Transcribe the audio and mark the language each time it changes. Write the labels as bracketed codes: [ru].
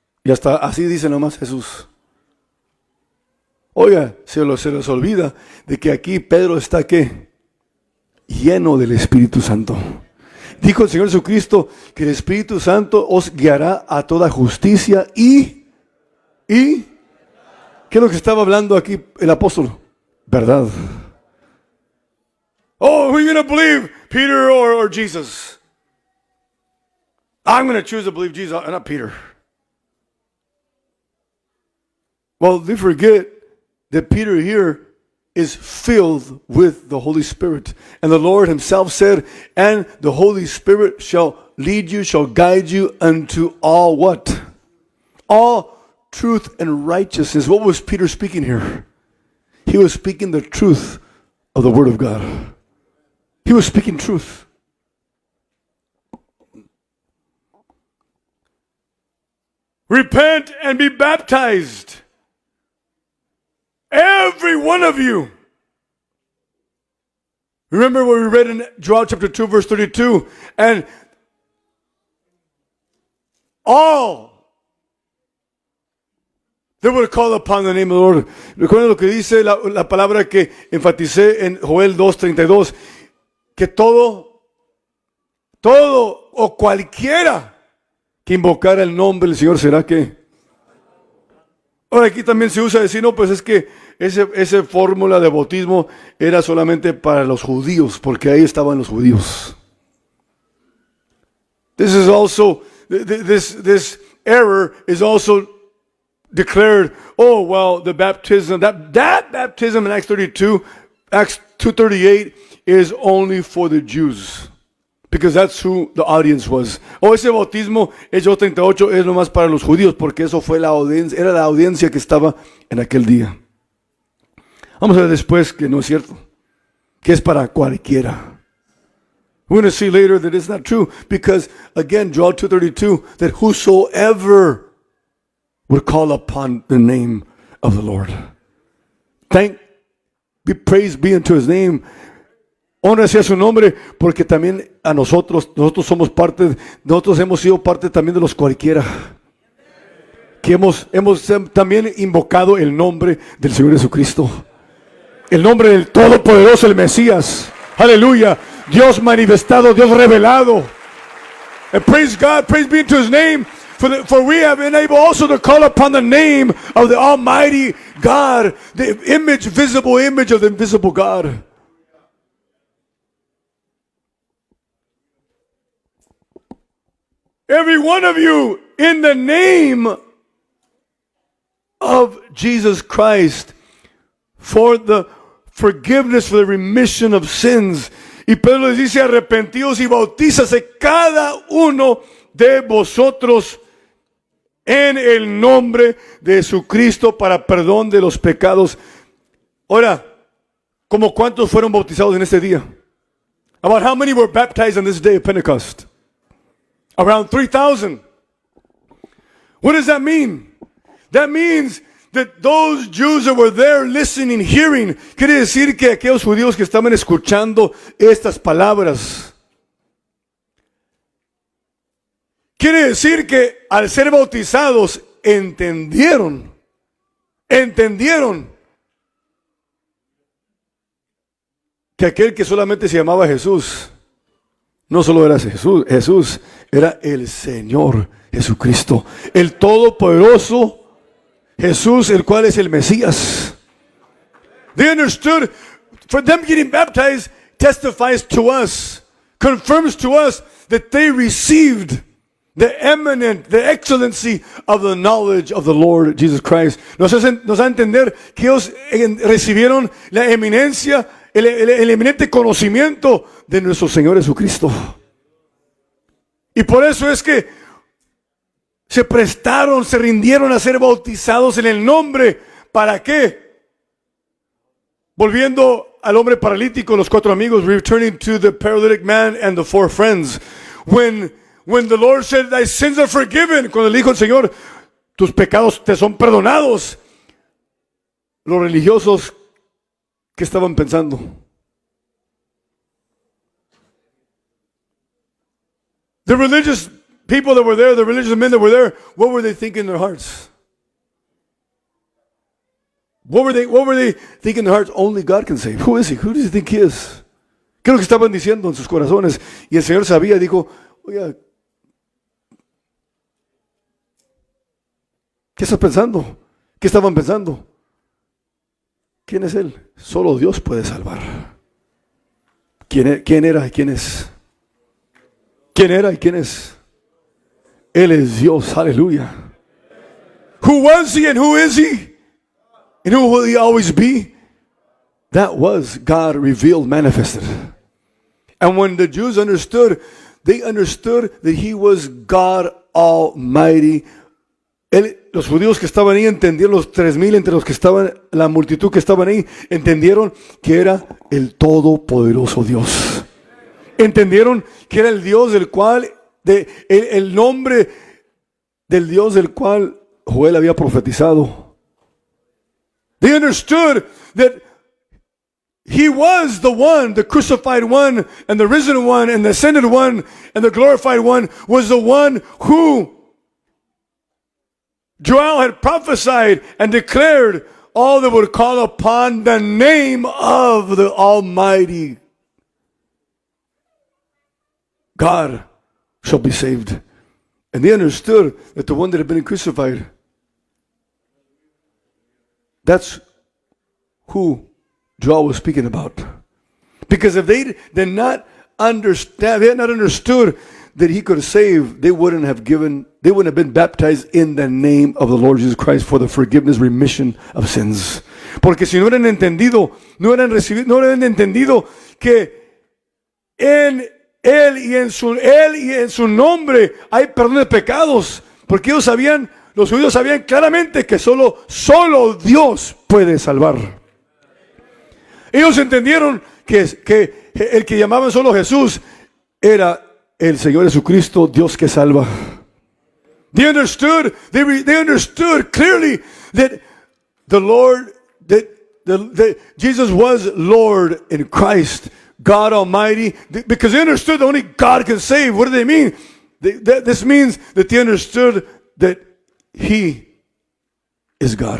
[es] Y hasta así dice nomás Jesús. Oiga, se les olvida de que aquí Pedro está ¿qué? Lleno del Espíritu Santo. Dijo el Señor Jesucristo que el Espíritu Santo os guiará a toda justicia y ¿qué es lo que estaba hablando aquí el apóstol? Verdad. [en] Oh, who are you going to believe? Peter or Jesus? I'm going to choose to believe Jesus, not Peter. Well, they forget that Peter here is filled with the Holy Spirit. And the Lord himself said, and the Holy Spirit shall lead you, shall guide you unto all what? All truth and righteousness. What was Peter speaking here? He was speaking the truth of the Word of God. He was speaking truth. Repent and be baptized. Every one of you. Remember what we read in Joel chapter 2 verse 32. And all they would call upon the name of the Lord. [es] Recuerden lo que dice la palabra que enfaticé en Joel 2:32. Que todo o cualquiera que invocara el nombre del Señor será que. Ahora aquí también se usa decir, no, pues es que esa fórmula de bautismo era solamente para los judíos, porque ahí estaban los judíos. [en] This error is also declared, oh, well, the baptism, that baptism in Acts 2:38 is only for the Jews. Because that's who the audience was. [es] Ese bautismo, Hechos 38, es nomás para los judíos, porque eso fue era la audiencia que estaba en aquel día. Vamos a ver después que no es cierto, que es para cualquiera. [en] We're going to see later that it's not true, because again, Joel 2:32, that whosoever would call upon the name of the Lord. Praise be unto his name. [es] Honra sea su nombre, porque también a nosotros somos nosotros hemos sido parte también de los cualquiera. Que hemos también invocado el nombre del Señor Jesucristo. El nombre del Todopoderoso, el Mesías. Aleluya. Dios manifestado, Dios revelado. [en] And praise God, praise be to his name. For we have been able also to call upon the name of the Almighty God, the visible image of the invisible God. Every one of you, in the name of Jesus Christ, for the forgiveness, for the remission of sins. [es] Y Pedro les dice, arrepentidos y bautízase cada uno de vosotros en el nombre de Jesucristo para perdón de los pecados. Ahora, ¿como cuántos fueron bautizados en este día? [en] About how many were baptized on this day of Pentecost? Around 3,000. What does that mean? That means that those Jews that were there listening, hearing, [es] quiere decir que aquellos judíos que estaban escuchando estas palabras Quiere decir que al ser bautizados entendieron que aquel que solamente se llamaba Jesús, no solo era Jesús era el Señor Jesucristo, el Todopoderoso Jesús, el cual es el Mesías. [en] They understood, for them getting baptized testifies to us, confirms to us that they received the eminent, the excellency of the knowledge of the Lord Jesus Christ. [es] Nos da a entender que ellos recibieron la eminencia, el eminente conocimiento de nuestro Señor Jesucristo. Y por eso es que se prestaron, se rindieron a ser bautizados en el nombre. ¿Para qué? Volviendo al hombre paralítico, los 4 amigos, [en] returning to the paralytic man and the 4 friends. When the Lord said, thy sins are forgiven, [es] cuando le dijo el Señor, tus pecados te son perdonados, los religiosos, ¿qué estaban pensando? [en] The religious people that were there, the religious men that were there, what were they thinking in their hearts? What were they thinking in their hearts? Only God can save. Who is he? Who does he think he is? [es] ¿Qué es lo que estaban diciendo en sus corazones? Y el Señor sabía, dijo, oiga, ¿qué estás pensando? ¿Qué estaban pensando? ¿Quién es Él? Solo Dios puede salvar. ¿Quién era y quién es? ¿Quién era y quién es? Él es Dios, aleluya. [en] Who was he and who is he? And who will he always be? That was God revealed, manifested. And when the Jews understood, they understood that he was God Almighty. [es] Los judíos que estaban ahí entendieron, los 3,000 entre los que estaban, la multitud que estaban ahí, entendieron que era el Todopoderoso Dios. Entendieron que era el Dios del cual, el nombre del Dios del cual Joel había profetizado. [en] They understood that he was the one, the crucified one, and the risen one, and the ascended one, and the glorified one, was the one who Joel had prophesied and declared all that would call upon the name of the Almighty God shall be saved. And they understood that the one that had been crucified, that's who Joel was speaking about. Because if they did not understand, they had not understood that he could save, they wouldn't have been baptized in the name of the Lord Jesus Christ for the forgiveness, remission of sins. [es] Porque si no hubieran entendido, no hubieran entendido que en Él y en su nombre hay perdón de pecados. Porque ellos sabían, los judíos sabían claramente que solo Dios puede salvar. Ellos entendieron que el que llamaban solo Jesús era el Señor Jesucristo, Dios que salva. [en] They understood clearly that the Lord, that Jesus was Lord in Christ, God Almighty, because they understood that only God can save. What do they mean? This means that they understood that He is God.